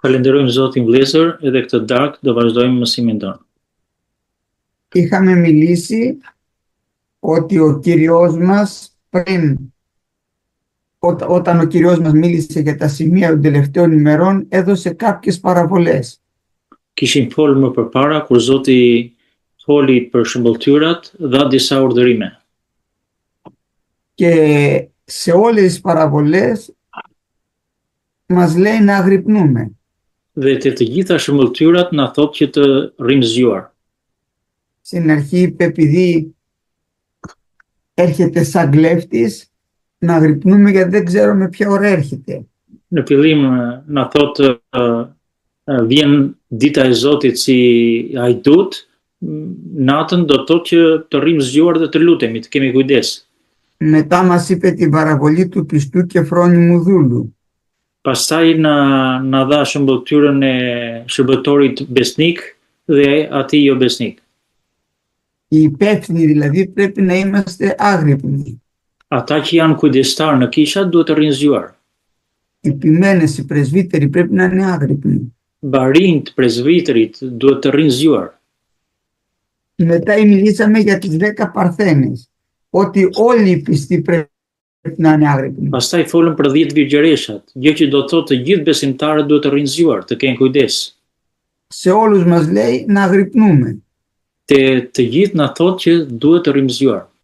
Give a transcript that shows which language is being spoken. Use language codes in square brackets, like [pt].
[sq] Falenderojmë Zotin vlezër, edhe këtë darkë do vazhdojmë mësimin tonë. [el] Είχαμε μιλήσει ότι ο Κύριος μας όταν ο Κύριος μας μίλησε για τα σημεία των τελευταίων ημερών, έδωσε κάποιες παραβολές. [sq] Kishim folë më përpara kur Zoti foli për shëmbëltyrat, dha disa urdhërime. [el] Και σε όλες τις παραβολές μας λέει να αγρυπνούμε. [sq] Dhe të gjitha shëmbëltyrat na thotë që të rrim zgjuar. [el] Στην αρχή είπε επειδή έρχεται σαν κλέφτης, να αγρυπνούμε γιατί δεν ξέρουμε ποια ώρα έρχεται. [sq] Në fillim na thotë vjen dita e Zotit si hajdut, natën do të thotë që të rrim zgjuar dhe të lutemi, të kemi kujdes. [el] Μετά μας είπε την παραβολή του πιστού και φρόνιμου δούλου. [sq] Pastaj na dha shëmbëtyrën e shërbëtorit besnik dhe atij jo besnik. [el] Οι υπεύθυνοι δηλαδή πρέπει να είμαστε άγρυπνοι. [sq] Ata që janë kujdestar në kisha duhet të rrinë zgjuar. [el] Οι ποιμένες, οι πρεσβύτεροι πρέπει να είναι άγρυπνοι. [sq] Barinjt, presbiterit duhet të rrinë zgjuar. [el] Μετά μιλήσαμε για τις 10 παρθένες, ότι όλοι οι πιστοί πρέπει να είναι άγρυπνοι. [sq] Pastaj folëm për 10 virgjëreshat, gjë që do të thotë të gjithë besimtarët duhet të rrinë zgjuar, të kenë kujdes. [el] Σε όλους μας λέει να αγρυπνούμε. [sq] Të gjithë na thotë që duhet të rrimë zgjuar.